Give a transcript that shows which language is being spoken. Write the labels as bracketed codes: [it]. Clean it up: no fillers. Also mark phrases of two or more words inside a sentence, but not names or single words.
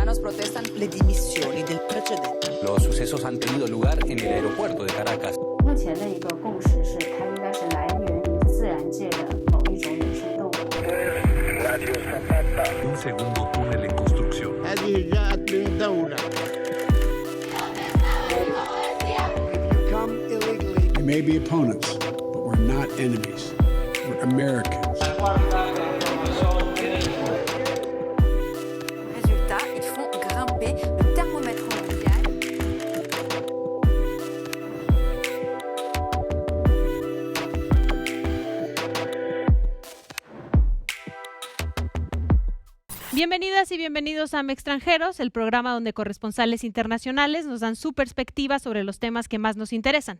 [it] protestan le dimissioni del precedente. [es] Los sucesos han tenido lugar en el aeropuerto de Caracas. [zh] 目前的一个共识是，它应该是来源于自然界的某一种野生动物。 [es] Un segundo túnel en construcción. [en] We may be opponents, but we're not enemies. We're Americans. [fr] Résultat, ils font grimper le thermomètre mondial. [es] Bienvenidas y bienvenidos a Mextranjeros, el programa donde corresponsales internacionales nos dan su perspectiva sobre los temas que más nos interesan.